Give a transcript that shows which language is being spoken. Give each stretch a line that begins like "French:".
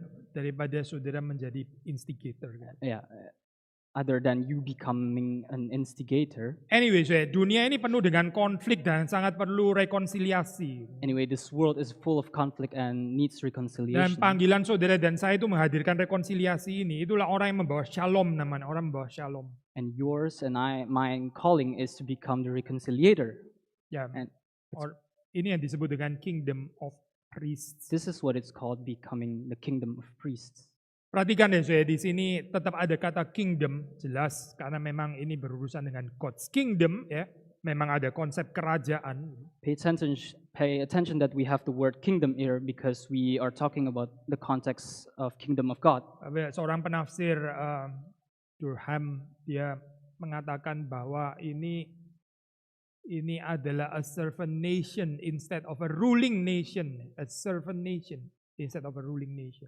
Indonesian: daripada saudara menjadi instigator. Kan?
English: Yeah, other than you becoming an instigator.
Indonesian: Anyway, dunia ini penuh dengan konflik dan sangat perlu rekonsiliasi.
English: Anyway, this world is full of conflict and needs reconciliation.
Indonesian: Dan panggilan saudara dan saya itu menghadirkan rekonsiliasi ini. Itulah orang yang membawa shalom namanya, orang membawa shalom.
English: And yours and my calling is to become the reconciliator.
Indonesian: Ya, ini yang disebut dengan
English: kingdom of priests. This is what it's called, becoming the kingdom of priests.
Indonesian: Perhatikan deh saya, di sini tetap ada kata kingdom, jelas karena memang ini berurusan dengan
English: God's kingdom
Indonesian: ya. Memang ada konsep kerajaan.
English: Pay attention that we have the word kingdom here because we are talking about the context of kingdom of God.
Indonesian: Seorang penafsir Durham dia mengatakan bahwa ini adalah
English: a servant nation instead of a ruling nation,
Indonesian: a servant nation instead of a ruling nation.